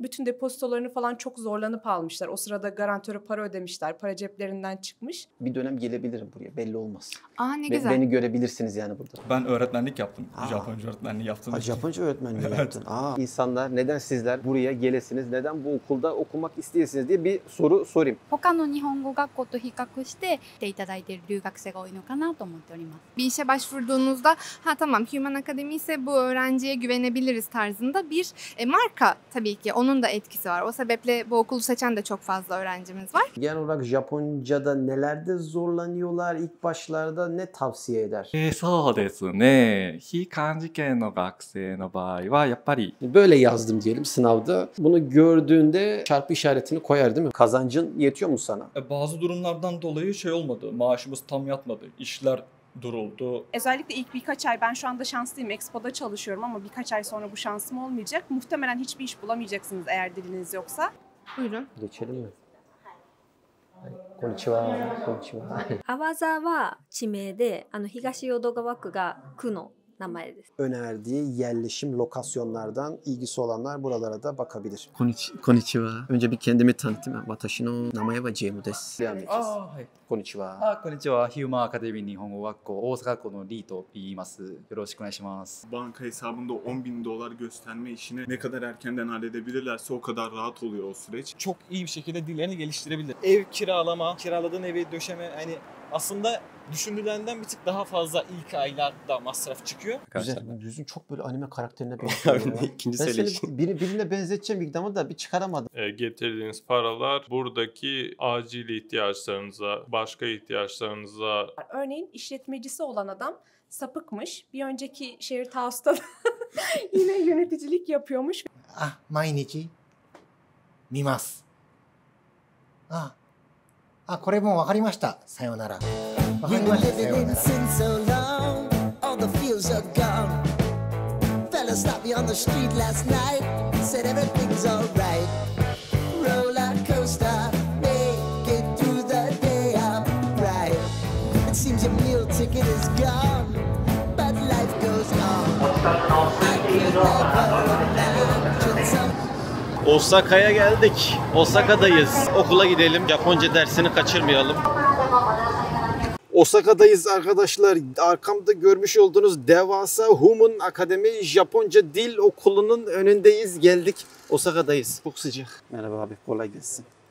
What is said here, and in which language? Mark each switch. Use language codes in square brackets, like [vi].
[tr] Bütün depozitolarını falan çok zorlanıp almışlar. O sırada garantöre para ödemişler. Para ceplerinden çıkmış. Bir dönem gelebilirim buraya. Belli olmaz. Aa ne güzel. Beni görebilirsiniz yani burada. Ben öğretmenlik yaptım. Aa. Japonca öğretmenliği yaptım. Japonca öğretmenliği Evet. yaptın. İnsanlar neden sizler buraya gelesiniz, neden bu okulda okumak isteyesiniz diye bir soru sorayım. [ja] 他の日本語学校と比較して来ていただいている留学生が多いのかなと思っております。 [tr] Bir işe başvurduğunuzda ha tamam Human Academy ise bu öğrenciye güvenebiliriz tarzında bir marka tabii ki onun da etkisi var. O sebeple bu okulu seçen de çok fazla öğrencimiz var. Genel olarak Japonca'da nelerde zorlanıyorlar ilk başlarda, ne tavsiye eder? [ja] そうですね。非漢字圏の学生の場合はやっぱり [tr] Böyle yazdım diyelim sınavda. Bunu gördüğünde çarpı işaretini koyar değil mi? Kazancın yetiyor mu sana? Bazı durumlardan dolayı şey olmadı. Maaşımız tam yatmadı. İşler duruldu. Özellikle ilk birkaç ay, ben şu anda şanslıyım, Expo'da çalışıyorum ama birkaç ay sonra bu şansım olmayacak. Muhtemelen hiçbir iş bulamayacaksınız eğer diliniz yoksa. Buyurun. Geçelim mi? [ja] Konnichiwa. Konnichiwa. アワザは地名で、東淀川区が区の名前です。 [tr] Önerdiği yerleşim lokasyonlardan ilgisi olanlar buralara da bakabilir. [ja] こんにちは。 [tr] Önce bir kendimi tanıtayım. [ja] Watashi no namae wa Jeimu desu. はい。 Konnichiwa. こんにちは。ヒューマンアカデミー日本語学校大阪校のリーと言います。よろしくお願いします。 [tr] Banka hesabında 10.000 dolar gösterme işini ne kadar erkenden halledebilirlerse o kadar rahat oluyor o süreç. Çok iyi bir şekilde dillerini geliştirebilir. Ev kiralama, kiraladığın evi döşeme, hani aslında düşünülenden bir tık daha fazla ilk aylarda masraf çıkıyor. Güzel. Yüzün çok böyle anime karakterine benziyor. ya. İkinci Ben söyleyiş. seni birine benzeteceğim ilk ama da bir çıkaramadım. Getirdiğiniz paralar buradaki acil ihtiyaçlarınıza, başka ihtiyaçlarınıza Örneğin işletmecisi olan adam sapıkmış. Bir önceki Shared House'da yine yöneticilik yapıyormuş. [ja] 毎日見ます。これもう分かりました。さようなら。分かりました。さようなら。 [en] All the fields are gone. Fella stopped me on the street last night. Said everything's alright. Roller coaster, make it through the day upright. It seems your meal ticket is gone, but life goes on. I could never imagine some. [tr] Osaka'ya geldik. Osaka'dayız. Okula gidelim. Japonca dersini kaçırmayalım. Osaka'dayız arkadaşlar. Arkamda görmüş olduğunuz devasa Human Academy Japonca Dil Okulu'nun önündeyiz. Geldik. Osaka'dayız. Çok sıcak. Merhaba abi. Kolay gelsin.